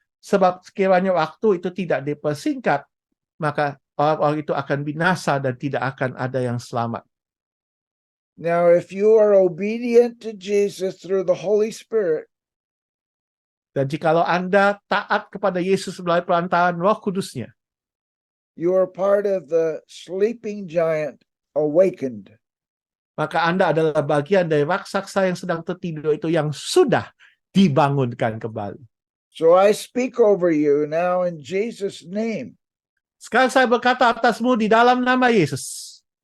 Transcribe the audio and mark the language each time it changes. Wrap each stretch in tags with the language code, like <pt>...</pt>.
<id>Sebab sekiranya waktu itu tidak dipersingkat, maka orang-orang itu akan binasa dan tidak akan ada yang selamat.</id> <en>Now, if you are obedient to Jesus through the Holy Spirit,</en> <id>Dan jikalau Anda taat kepada Yesus melalui perantaraan Roh Kudusnya,</id> <en>you are part of the sleeping giant awakened.</en> <id>maka Anda adalah bagian dari raksasa yang sedang tertidur itu yang sudah dibangunkan kembali.</id> <en>So I speak over you now in Jesus' name.</en> <id>Sekarang saya berkata atasmu di dalam nama Yesus.</id>